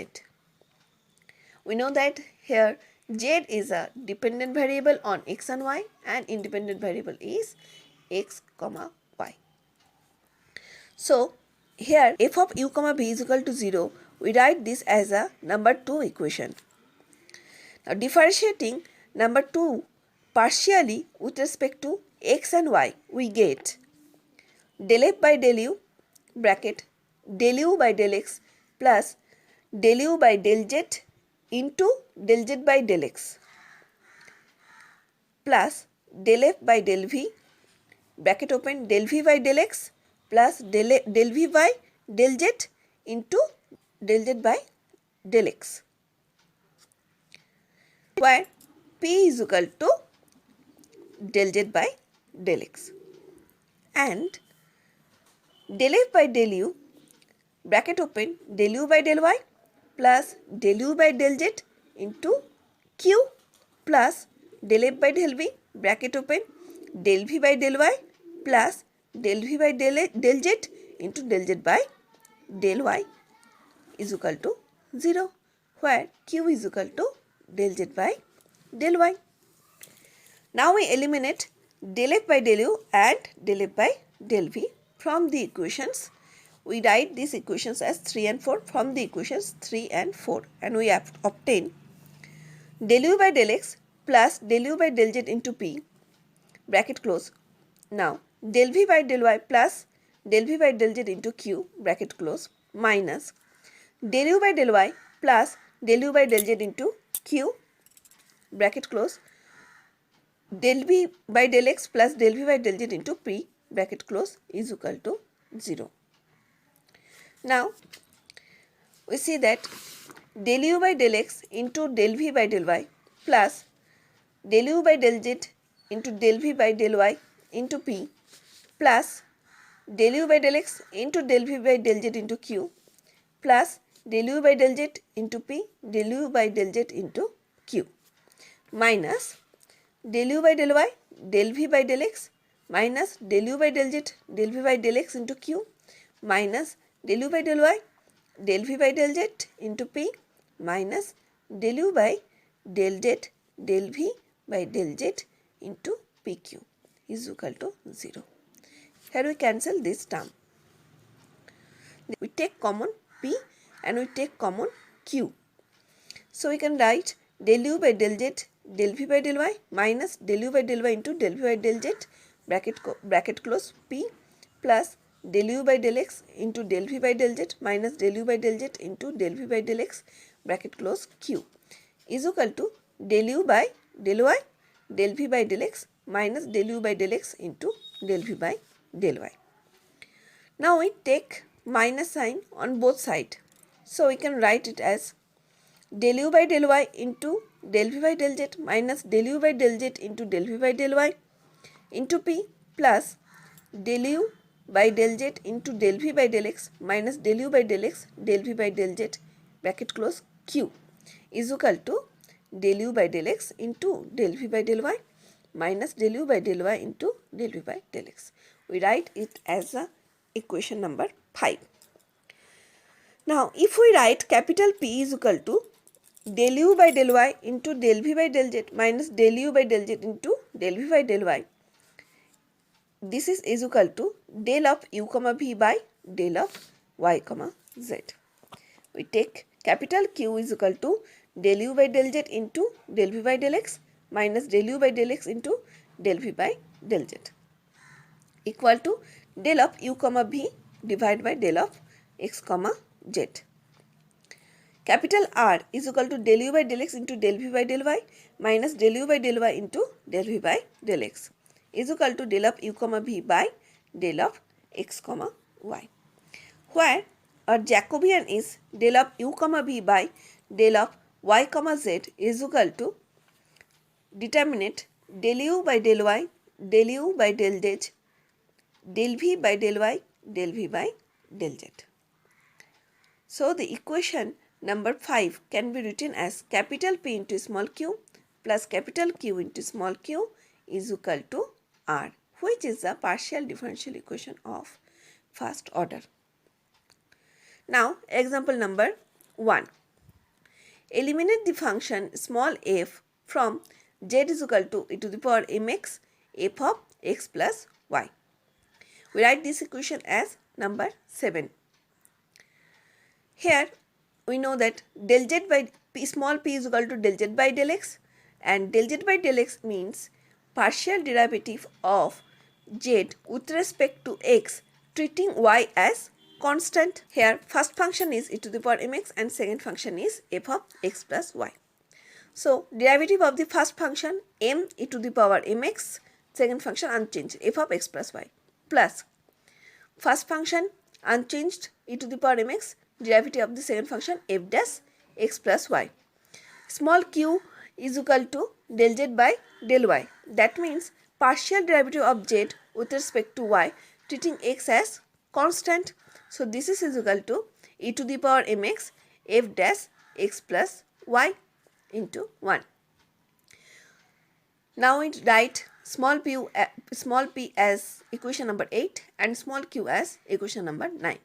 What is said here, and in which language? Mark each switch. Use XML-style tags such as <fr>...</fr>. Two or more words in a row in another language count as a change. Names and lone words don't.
<en>We know that here z is a dependent variable on x and y, and independent variable is x comma y. So here f of u comma v is equal to 0, we write this as a number 2 equation. Now differentiating number 2 partially with respect to x and y, we get del f by del u bracket del u by del x plus del u by del z into del z by del x plus del f by del v bracket open del v by del x plus del v by del z into del z by del x, where p is equal to del z by del x, and del f by del u bracket open del u by del y plus del u by del z into q plus del f by del v bracket open del v by del y plus del v by del z into del z by del y is equal to 0, where q is equal to del z by del y. Now we eliminate del f by del u and del f by del v from the equations. We write these equations as 3 and 4 from the equations 3 and 4, and we have obtain del u by del x plus del u by del z into p bracket close. Now del v by del y plus del v by del z into q bracket close minus del u by del y plus del u by del z into q bracket close del v by del x plus del v by del z into p bracket close is equal to 0. Now we see that del u by del x into del v by del y plus del u by del z into del v by del y into p plus del u by del x into del v by del z into q plus del u by del z into p del u by del z into q minus del u by del y del v by del x minus del u by del z del v by del x into q minus del u by del y del v by del z into p minus del u by del z del v by del z into pq is equal to 0. Here we cancel this term. We take common p and we take common q. So we can write del u by del z del v by del y minus del u by del y into del v by del z bracket close p plus del u by del x into del v by del z minus del u by del z into del v by del x bracket close q is equal to del u by del y del v by del x minus del u by del x into del v by del y. Now we take minus sign on both sides. So we can write it as del u by del y into del v by del z minus del u by del z into del v by del y into p plus del u by del z into del v by del x minus del u by del x del v by del z bracket close q is equal to del u by del x into del v by del y minus del u by del y into del v by del x. We write it as a equation number 5. Now if we write capital P is equal to del u by del y into del v by del z minus del u by del z into del v by del y, this is equal to del of u comma v by del of y comma z. We take capital Q is equal to del u by del z into del v by del x minus del u by del x into del v by del z equal to del of u comma v divided by del of x comma z. Capital R is equal to del u by del x into del v by del y minus del u by del y into del v by del x is equal to del of u comma v by del of x comma y, where our Jacobian is del of u comma v by del of y comma z is equal to determinate del u by del y, del u by del z, del v by del y, del v by del z. So the equation number 5 can be written as capital P into small q plus capital Q into small q is equal to R, which is the partial differential equation of first order. Now example number 1. Eliminate the function small f from z is equal to e to the power mx f of x plus y. We write this equation as number 7. Here we know that del z by p, small p is equal to del z by del x, and del z by del x means partial derivative of z with respect to x treating y as constant. Here first function is e to the power mx and second function is f of x plus y. So derivative of the first function m e to the power mx, second function unchanged f of x plus y, plus first function unchanged e to the power mx, derivative of the second function f dash x plus y. Small q is equal to del z by del y. That means partial derivative of z with respect to y treating x as constant. So this is equal to e to the power mx f dash x plus y into 1. Now we write small p as equation number 8 and small q as equation number 9.</en>